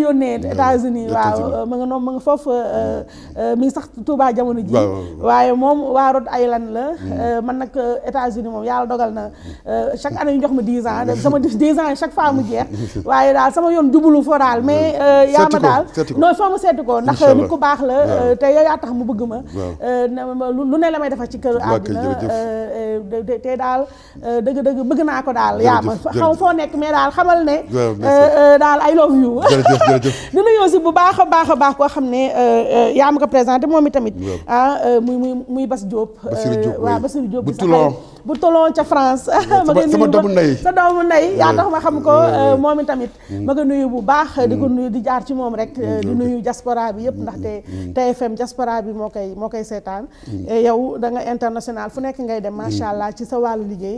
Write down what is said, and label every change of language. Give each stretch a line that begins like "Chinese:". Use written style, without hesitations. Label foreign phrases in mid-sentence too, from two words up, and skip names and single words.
Wolof: yónnee États-Unis waaw ma nga foofu mi ngi sax Touba jamono ji waaye moom waa Rhode Island la man nag États-Unis moom yàlla dogal na
French: chaque année
Wolof: ñu jox ma 10 ans sama 10 ans
French: chaque fois
Wolof: mu jeex waaye daal sama yoon jubulu foo daal mais Yaama daal non foo ma seeti ko ndax nit ku baax la te yow yaa tax mu bëgg ma lu ne la may defar ci kër àdduna te daal dëgg bëgg naa ko daal yaa ma xaw foo nekk mais daal xamal ne daal
English: I love you
Wolof: di nuyu aussi bu baax a baax koo xam ne yaa ma ko présenté moom itamit muy Bass Diop waaw Bassirou Diop bu Toulon ca France ma nga nuyu sa doomu ndey yaa tax ma xam ko moom itamit ma nga nuyu bu baax di ko nuyu di jaar ci moom rek di nuyu diaspora bi yëpp ndaxte TFM diaspora bi moo koy seetaan yow da nga international fu nekk ngay dem
Arabic: ما شاء الله الله
Wolof: ci sa wàllu liggéey.